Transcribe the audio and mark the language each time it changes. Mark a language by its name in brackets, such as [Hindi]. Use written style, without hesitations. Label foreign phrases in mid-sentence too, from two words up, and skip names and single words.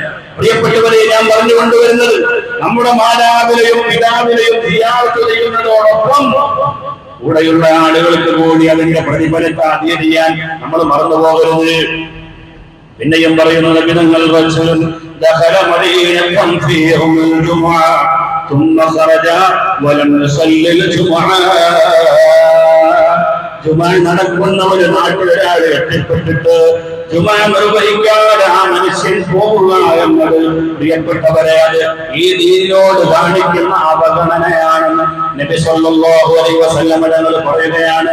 [Malayalam] പ്രിയപ്പെട്ടവരെ, ഞാൻ പറഞ്ഞു കൊണ്ടുവരുന്നത് നമ്മുടെ മാതാവിനെയും പിതാവിനെയും സിയാറത്ത് ചെയ്യുന്നതോടൊപ്പം കൂടെയുള്ള ആളുകൾക്ക് കൂടി അതിന്റെ പ്രതിഫലത്തെ അധിക ചെയ്യാൻ നമ്മൾ മറന്നു പോകരുത്. പിന്നെയും പറയുന്നു, നബിതങ്ങൾ [Arabic] رسول دخل مدينة فيها الجمعة ثم خرج ولم يصلي الجمعة. [Malayalam] ജുമുഅ നടക്കുന്ന ഒരു നാട്ടിൽ ഒരാൾ എത്തിപ്പെട്ടിട്ട് ജുമുഅ നിർവഹിക്കാതെ ആ മനുഷ്യൻ പോവുക എന്നത് പ്രിയപ്പെട്ടവരെ അത് ഈ ദീനിനോട് കാണിക്കുന്ന അവഗണനയാണെന്ന് നബി [Arabic] صلى الله عليه وسلم [Malayalam] തങ്ങൾ പറയുകയാണ്.